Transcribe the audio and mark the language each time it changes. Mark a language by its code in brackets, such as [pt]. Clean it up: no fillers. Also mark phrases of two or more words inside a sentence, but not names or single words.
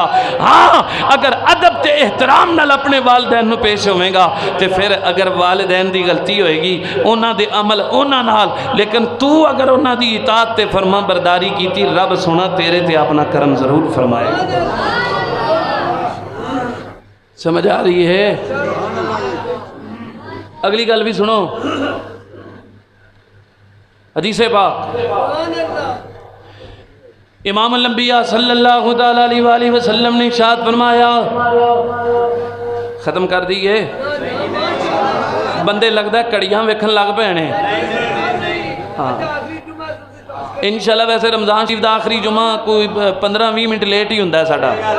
[pa] ہاں اگر ادب تے احترام نال اپنے والدین نوں پیش ہووے گا تو فیر اگر والدین دی غلطی ہووے گی اونہاں دے عمل اونہاں نال، لیکن تو اگر اونہاں دی اطاعت تے فرمانبرداری کیتی، رب سوہنا تیرے تے اپنا کرم ضرور فرمائے گا. سمجھ آ رہی ہے? اگلی گل وی سنو، حدیث پاک امام الانبیاء [ar] صلى الله عليه وسلم [pa] نے ارشاد فرمایا، ختم کر دی ہے بندے، لگدا گھڑیاں ویکھن لگ پئے نے. [ur] ہاں ان شاء اللہ ویسے رمضان شریف کا آخری جمعہ کوئی 15-20 منٹ لیٹ ہی [pa] ہوندا ہے ساڈا.